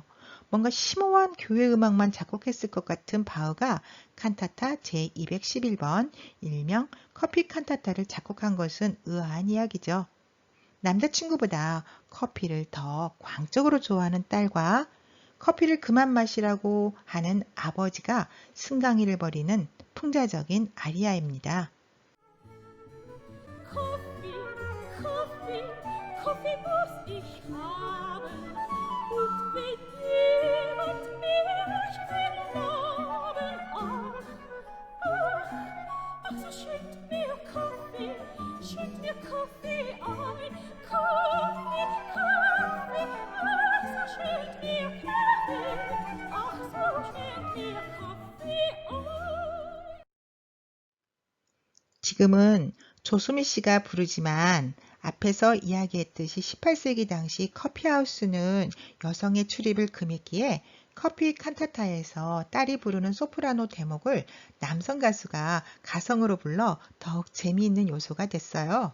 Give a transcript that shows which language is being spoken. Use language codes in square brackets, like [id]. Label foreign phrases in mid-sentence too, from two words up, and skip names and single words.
[ko] 뭔가 심오한 교회 음악만 작곡했을 것 같은 바흐가 칸타타 제211번 일명 커피 칸타타를 작곡한 것은 의아한 이야기죠. 남자친구보다 커피를 더 광적으로 좋아하는 딸과 커피를 그만 마시라고 하는 아버지가 승강이를 벌이는 풍자적인 아리아입니다. [de] Kaffee, Kaffee, Kaffee muss ich haben. Und wenn jemand mir nicht den Namen ach, so schenkt mir Kaffee ein. Kaffee, Kaffee, ach, so schenkt mir Kaffee ein. [ko] 지금은 조수미 씨가 부르지만 앞에서 이야기했듯이 18세기 당시 커피하우스는 여성의 출입을 금했기에 커피 칸타타에서 딸이 부르는 소프라노 대목을 남성 가수가 가성으로 불러 더욱 재미있는 요소가 됐어요.